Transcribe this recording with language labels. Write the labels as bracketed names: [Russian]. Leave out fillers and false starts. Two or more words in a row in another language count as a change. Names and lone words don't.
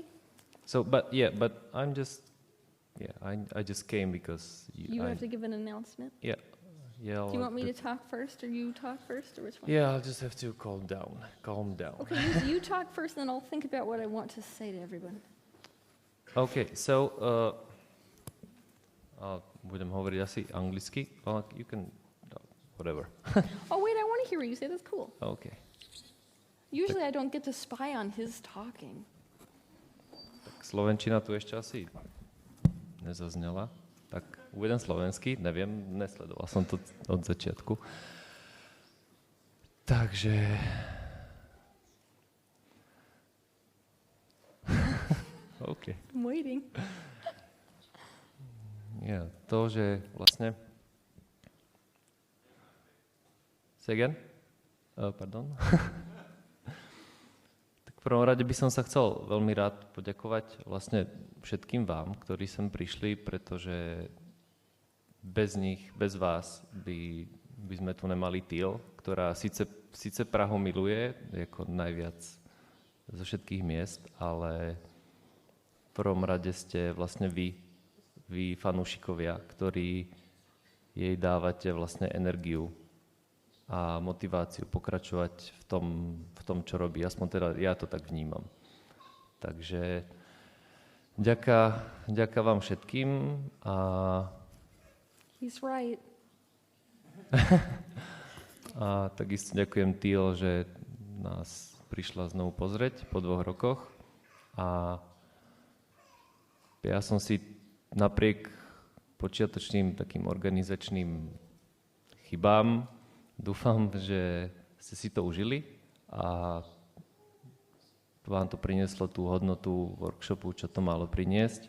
[English] So, but I'm just, I just came because You have to give an announcement? Yeah. Do you want me to talk first, or you talk first, or which one? Yeah, I'll just have to calm down. Okay, you talk first, and then I'll think about what I want to say to everyone. Okay, so [Slovak] budem hovoriť asi anglicky. [English] Well, you can, whatever. Oh wait, I want to hear what you say. That's cool. Okay. Usually I don't get to spy on his talking. [Slovak] Tak slovenčina tu ešte asi nezaznela. Tak uvedem slovenský, neviem, nesledoval som to od začiatku. Takže... [English] OK. I'm waiting. [Slovak] Ja, to, že vlastne... [English] Say again? Pardon? [Slovak] Tak v prvom rade by som sa chcel veľmi rád poďakovať vlastne všetkým vám, ktorí sem prišli, pretože bez nich, bez vás by sme tu nemali Teal, ktorá síce Prahu miluje ako najviac zo všetkých miest, ale v prvom rade ste vlastne vy fanúšikovia, ktorí jej dávate vlastne energiu a motiváciu pokračovať v tom, čo robí. Aspoň teda ja to tak vnímam. Takže ďaká vám všetkým a... [English] He's right. [Slovak] A takisto ďakujem Teal, že nás prišla znovu pozrieť po 2 rokoch a ja som si napriek počiatočným takým organizačným chybám dúfam, že ste si to užili a vám to prinieslo tú hodnotu workshopu, čo to malo priniesť.